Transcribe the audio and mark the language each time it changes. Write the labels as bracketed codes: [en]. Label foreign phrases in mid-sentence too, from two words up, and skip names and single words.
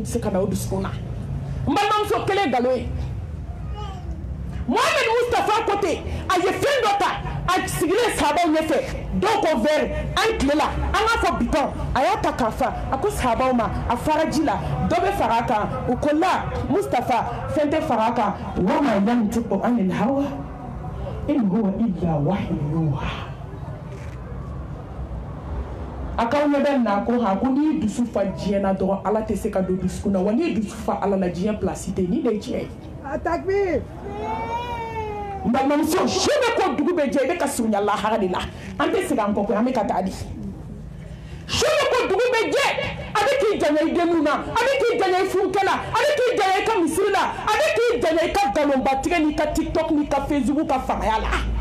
[bm] se ka na o dusukun na n balimamuso kelen nkalon ye Mohamed Mustafa Kote a ye fɛn dɔ ta a sigilen sahabaw ɲɛfɛ dɔw ko verre an tilela an k'a fɔ bitɔn a y'a ta k'a fa a ko sahabaw ma a fara ji la dɔ bɛ fara a kan u ko la Mustafa fɛn tɛ fara a kan [ar] وما ينطق عن الهوى إن هو إلا وحي يوحى [bm] a k'aw ɲɛ bɛ na ko ha ko n'i dusu fa diɲɛ na dɔrɔn ala tɛ se ka don dusukun na wa n'i dusu fa ala la diɲɛ place tɛ ni de ye tiɲɛ ye. Takbir. n balimamuso su bɛ ko dugu bɛ jɛ i bɛ ka surunya lahara de la an tɛ segin an kɔ koyi an bɛ ka taa di su bɛ ko dugu bɛ jɛ a bɛ k'i janya i denninw na a bɛ k'i janya i furukɛ la a bɛ k'i janya i ka misiri la a bɛ k'i janya i ka nkalonbatigɛ n'i ka tiktok n'i ka facebook ka fangaya la